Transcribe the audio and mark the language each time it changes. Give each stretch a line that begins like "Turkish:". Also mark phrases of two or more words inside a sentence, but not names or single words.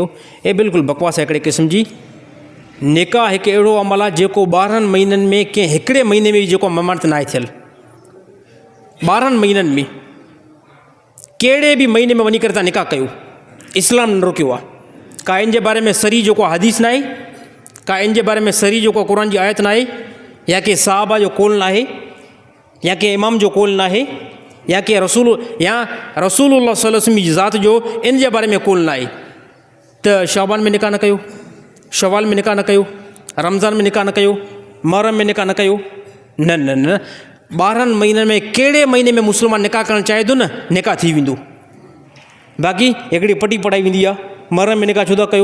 Sindhi: हे बिल्कुलु बकवास आहे हिकिड़े क़िस्म जी। निकाह हिकु अहिड़ो अमल आहे जेको 12 महीननि में कंहिं हिकिड़े महीने में जेको ममानत न आहे थियल, 12 महीननि में कहिड़े बि महीने में वञी करे तव्हां निकाह कयो, इस्लाम न रोकियो आहे। का इन जे बारे में सरी जेको हदीस न आहे, का इन जे बारे में सरी जेको क़ुर जी आयत न आहे, या के साहबा जो कौल न आहे, या के इमाम जो कौल न आहे, या के रसूलुल्लाह
Arabic: صلى الله عليه وسلم
Sindhi: जी ज़ात जो इन जे बारे में कौल न आहे त शाबान में निकाह न कयो, शवाल में निकाह न कयो, रमज़ान में निकाह न कयो, मुहर्रम में निकाह न कयो। न न न 12 महीननि में कहिड़े महीने में मुस्लमान निकाह करणु चाहे थो न निकाह थी वेंदो। बाक़ी हिकिड़ी पटी पढ़ाई वेंदी आहे, मुहर्रम में निकाह छो था कयो?